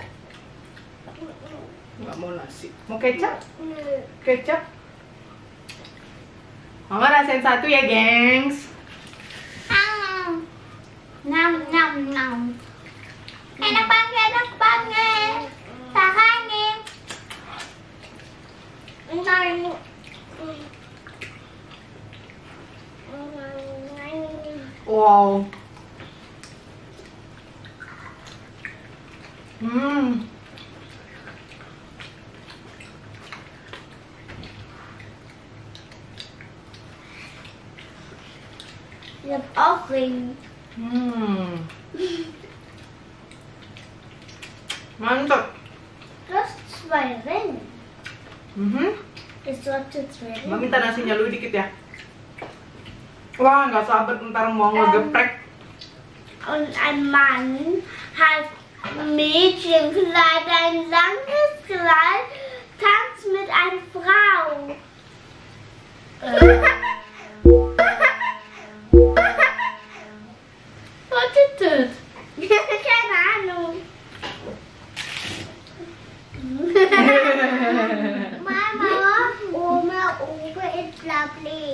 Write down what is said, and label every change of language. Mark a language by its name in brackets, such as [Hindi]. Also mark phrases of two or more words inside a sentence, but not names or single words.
[Indonesian] Nggak mau nasi. Mau kecap? Kecap? Mama rasain satu ya, gengs. Nam. Enak banget. Tahanin. Wow. [Dutch] Je hebt ook geen. [Indonesian] Mantap. [Dutch] Plus 2 ringen. Is dat de 2 [Indonesian] Mama [Dutch] ringen? [Indonesian] minta nasinya lu dikit ya. Wah, nggak sabar ntar mau ngegeprek. [German] Und ein Mann hat Mädchenkleid, ein langes Kleid, tanzt mit einer Frau. [Dutch] Wat is het? [German] Keine Ahnung. Mama, Oma, Opa ist Blablink.